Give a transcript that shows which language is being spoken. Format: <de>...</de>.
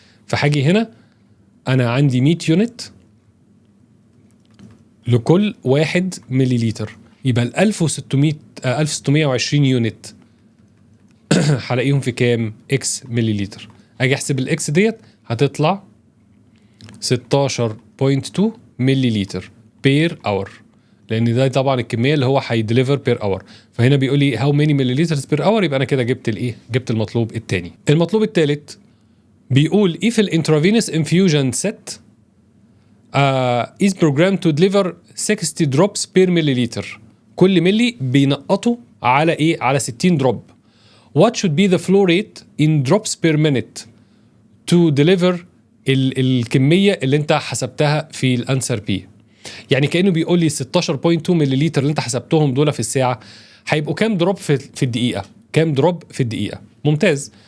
<ar>فحاجي هنا انا عندي 100 يونت لكل 1 ملي لتر، يبقى ال 1620 يونت هلاقيهم في كام؟ اكس ملي لتر. اجي احسب الاكس ديت هتطلع 16.2 ملي لتر بير اور، لان ده طبعا الكميه اللي هو هيدليفر بير اور. فهنا بيقول لي</ar> <en>how many milliliters per hour,</en> <ar>يبقى انا كده جبت الايه؟ جبت المطلوب الثاني. المطلوب الثالث بيقول</ar> <en>if الانترافينوس infusion set is programmed to deliver 60 drops per milliliter.</en> <ar>كل ملي بينقطوا على ايه؟ على 60 دروب.</ar> <en>What should be the flow rate in drops per minute to deliver</en> <ar>الكمية اللي انت حسبتها في الانسر بي؟ يعني كأنه بيقول لي 16.2 ملي لتر اللي انت حسبتهم دول في الساعة هيبقوا كام دروب في الدقيقة؟ كام دروب في الدقيقة؟ ممتاز.</ar>